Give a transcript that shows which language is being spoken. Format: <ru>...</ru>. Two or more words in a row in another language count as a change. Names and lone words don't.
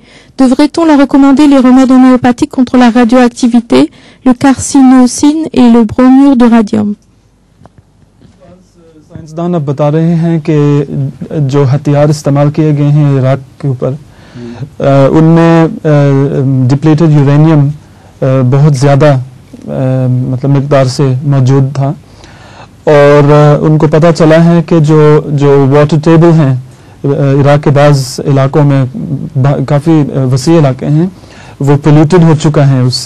<fr>Devrait-on leur recommander les remèdes homéopathiques contre la radioactivité, le carcinocine et le bromure de radium?</fr> <ur>سائنسدان اب بتا رہے ہیں کہ جو ہتھیار استعمال کیے گئے ہیں عراق کے اوپر، ان میں</ur> <en>depleted uranium</en> <ur>بہت زیادہ مطلب مقدار سے موجود تھا، اور ان کو پتہ چلا ہے کہ جو</ur> <en>water table</en> <ur>ہیں عراق کے بعض علاقوں میں، کافی وسیع علاقے ہیں، وہ پولیوٹڈ ہو چکا ہے اس سے.</ur>